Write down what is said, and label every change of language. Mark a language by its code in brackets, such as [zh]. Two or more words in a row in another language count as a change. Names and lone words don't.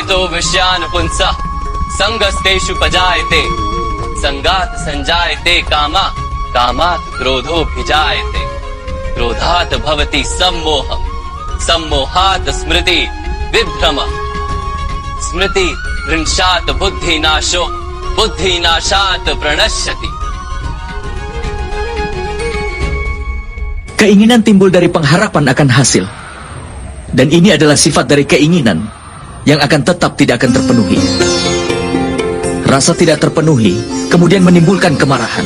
[sa] विषयान् पुंसः संगस्तेषु पजायते संगात् संजायते कामा कामात् क्रोधोऽभिजायते क्रोधात् भवति सम्मोहः सम्मोहात् स्मृति विभ्रमः स्मृति भ्रंशात् बुद्धिनाशो बुद्धिनाशात् प्रणश्यति. [id] Keinginan timbul dari pengharapan akan hasil. Dan ini adalah sifat dari keinginan yang akan tetap tidak akan terpenuhi. Rasa tidak terpenuhi kemudian menimbulkan kemarahan.